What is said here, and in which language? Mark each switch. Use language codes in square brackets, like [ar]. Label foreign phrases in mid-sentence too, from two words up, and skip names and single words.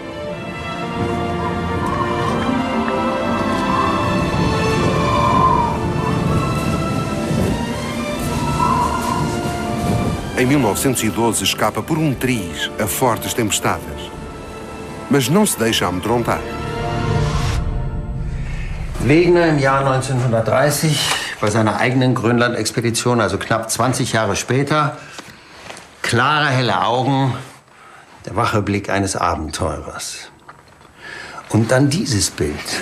[pt] Em 1912 escapa por um triz a fortes tempestades. Mas não se deixa amedrontar. [de] Wegener im Jahr 1930 bei seiner eigenen Grönland-Expedition, also knapp 20 Jahre später, klare, helle Augen, der wache Blick eines Abenteurers. Und dann dieses Bild.